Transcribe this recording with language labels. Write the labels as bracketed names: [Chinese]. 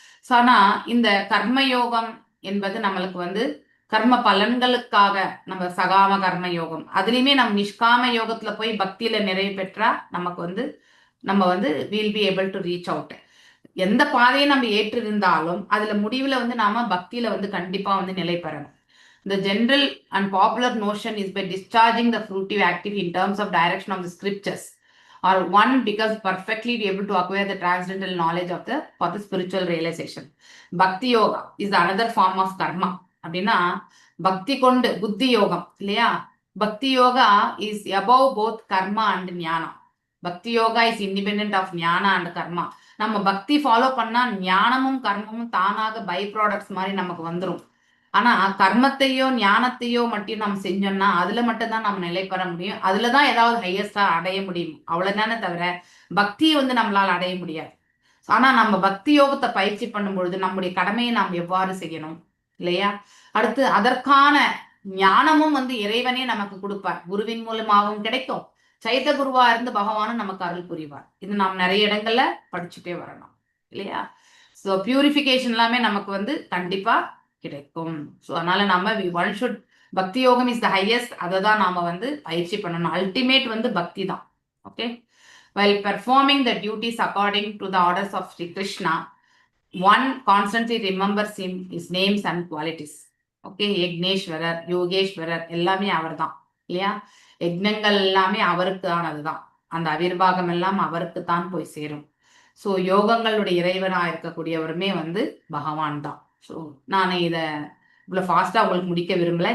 [Tamil] So ஆனா இந்த கர்ம யோகம் என்பது நம்மளுக்கு வந்து கர்ம பலன்களுக்காக, நம்ம சகாம கர்ம யோகம் அதுலயுமே நம்ம நிஷ்காம யோகத்துல போய் பக்தியில நிறைவு பெற்றா நமக்கு வந்து நம்ம வந்து [English] Will be able to reach out. [Tamil] எந்த பாதையை நம்ம ஏற்றிருந்தாலும் அதுல முடிவுல வந்து நாம பக்தியில வந்து கண்டிப்பா வந்து நிலை பெறணும். [English] The general and popular notion is by discharging the fruitive active in terms of direction of the scriptures, or one becomes perfectly able to acquire the transcendental knowledge of for the spiritual realization. Bhakti yoga is another form of karma. [Tamil] அப்படின்னா பக்தி கொண்டு புத்தி யோகம் இல்லையா, பக்தி yoga [English] is above both karma and [Tamil] ஞானம். பக்தி yoga [English] is independent of [Tamil] Gnana and கர்மா. நம்ம பக்தி ஃபாலோ பண்ணா ஞானமும் கர்மமும் தானாக பை ப்ராடக்ட்ஸ் மாதிரி நமக்கு வந்துடும். ஆனா கர்மத்தையோ ஞானத்தையோ மட்டும் நம்ம செஞ்சோம்னா அதுல மட்டும் தான் நம்ம நிலை பெற முடியும், அதுலதான் ஏதாவது ஹையஸ்டா அடைய முடியும், அவ்வளவுதானே தவிர பக்தியை வந்து நம்மளால அடைய முடியாது. ஆனா நம்ம பக்தி யோகத்தை பயிற்சி பண்ணும் பொழுது நம்முடைய கடமையை நாம் எவ்வாறு செய்யணும் இல்லையா, அடுத்து அதற்கான ஞானமும் வந்து இறைவனே நமக்கு கொடுப்பார், குருவின் மூலமாகவும் கிடைக்கும், சைத்த குருவா இருந்து பகவானும் நமக்கு அருள் புரிவார். இது நாம் நிறைய இடங்கள்ல படிச்சுட்டே வரணும் இல்லையா. ஸோ பியூரிஃபிகேஷன் எல்லாமே நமக்கு வந்து கண்டிப்பா கிடைக்கும். ஸோ அதனால நம்ம [English] one should [Tamil] பக்தி யோகம் [English] is the highest, [Tamil] அதை தான் நாம வந்து பயிற்சி பண்ணணும். அல்டிமேட் வந்து பக்தி தான். [English] Okay, while performing the duties according to the orders of Sri Krishna, one constantly remembers him, his names and qualities. [Tamil] Okay, யக்னேஸ்வரர், Yogeswarar எல்லாமே அவர் தான் இல்லையா. யக்னங்கள் எல்லாமே அவருக்கானதுதான், அந்த அவிர்வாகம் எல்லாம் அவருக்கு தான் போய் சேரும். ஸோ யோகங்களுடைய இறைவனா இருக்கக்கூடியவருமே வந்து பகவான் தான். ஸோ நான் இதை இவ்வளோ ஃபாஸ்ட்டாக உங்களுக்கு முடிக்க விரும்பல.